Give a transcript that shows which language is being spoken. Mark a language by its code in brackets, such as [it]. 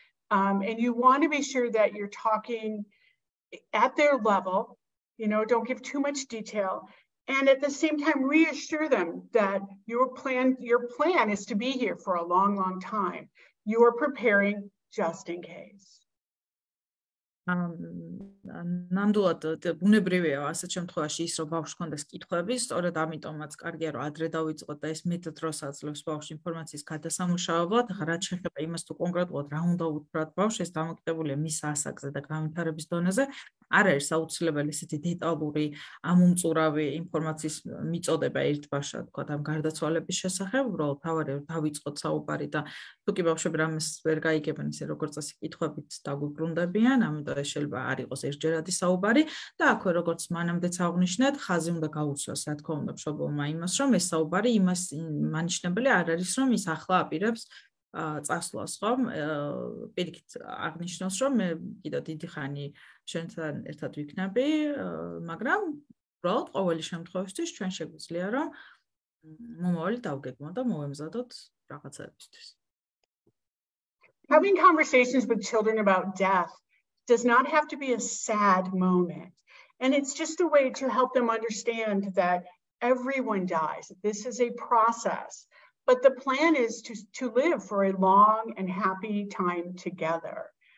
[en] And you want to be sure that you're talking at their level, don't give too much detail. And at the same time, reassure them that your plan is to be here for a long, long time. You are preparing just in case. [ka] ნამდვილად ბუნებრივია ასეთ შემთხვევაში ის რომ ბავშვს ჰქონდეს კითხვები, სწორედ ამიტომაც კარგია რომ ადრე დავიწყოთ და ეს მეტ დროს აძლევს ბავშვს ინფორმაციის გადასამუშავებლად. ახლა რაც შეეხება იმას თუ კონკრეტულად რა უნდა უთხრათ ბავშვს, ეს დამოკიდებულია მის ასაკზე და განვითარების დონეზე. არ არის საუცილებელი ესეთი დეტალური ამომწურავი ინფორმაციის მიწოდება ერთბაშად, თქვა ამ გარდაცვალების შესახებ, უბრალოდ თავარი დავიწყოთ საუბარი და თუ კი ბავშვები რამეს ვერ გაიგებენ, ისე როგორც წესი კითხვებით დაგვიბრუნდებიან, ამიტომ ეს შეიძლება არ იყოს ერთჯერადი საუბარი და აქვე როგორც მანამდეც აღნიშნეთ, ხაზი უნდა გაუცვლას, რა თქმა უნდა, მშობელმა იმას, რომ ეს საუბარი იმას მანიშნებელი არ არის, რომ ის ახლა აპირებს წასვლას, ხომ? პირიქით აღნიშნავს, რომ მე კიდევ დიდი ხანი შენთან ერთად ვიქნები, მაგრამ უბრალოდ ყოველი შემთხვევისთვის ჩვენ შეგვიძლია რომ მომავალი დავგეგმოთ და მოვემზადოთ რაღაცებისთვის. [en] Having conversations with children about death does not have to be a sad moment. And it's just a way to help them understand that everyone dies. This is a process. But the plan is to live for a long and happy time together.